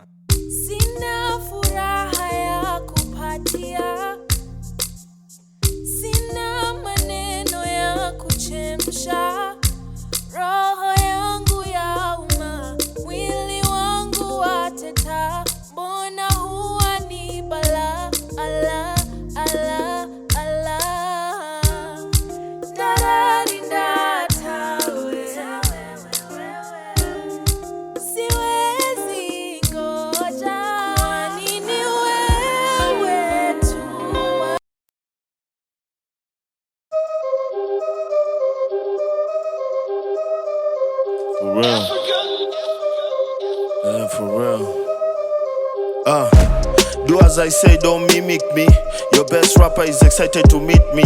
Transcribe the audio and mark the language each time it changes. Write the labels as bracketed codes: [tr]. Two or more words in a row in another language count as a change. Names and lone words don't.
[sw] sina furaha ya kupatia, sina maneno ya kuchemsha, roho yangu yauma, mwili wangu wateta, mbona huwa ni bala, ala, ala, ala. Nararinda siwezi ngoja, nini wewe tu. [en] For real. Yeah, for real. Do as I say, don't mimic me. Your best rapper is excited to meet me.